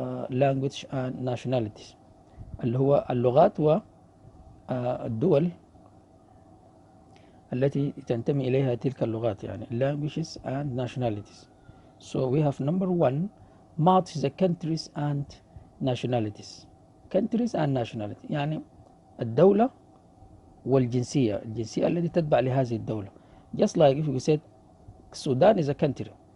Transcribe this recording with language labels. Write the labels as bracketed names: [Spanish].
[English] Language and nationalities [Arabic] اللي هو اللغات والدول التي تنتمي إليها تلك اللغات، يعني [English] languages and nationalities. So we have number one, match the countries and nationalities. Countries and nationality [Arabic] يعني الدولة والجنسية، الجنسية التي تتبع لهذه الدولة. [English] Just like if you said Sudan is a country.